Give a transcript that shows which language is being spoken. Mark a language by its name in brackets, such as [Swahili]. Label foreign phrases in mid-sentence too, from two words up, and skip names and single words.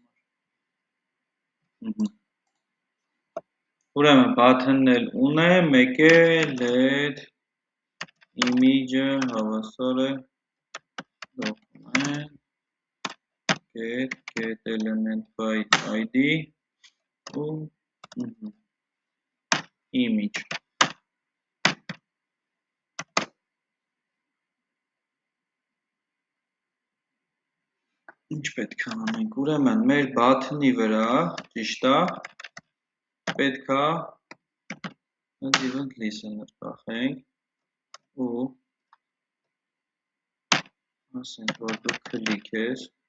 [Armenian] համար։ Ուրեմն button-ն էլ ունե, մեկ է [English] let image- [Armenian] ը հավասար է [English] document get element by ID [Armenian] ու image Ինչ պետք է անենք, ուրեմն մեր button-ի վրա, ճիշտ է, պետք է [English] event listener [Armenian] կախենք ու ասենք, որ դու click ես,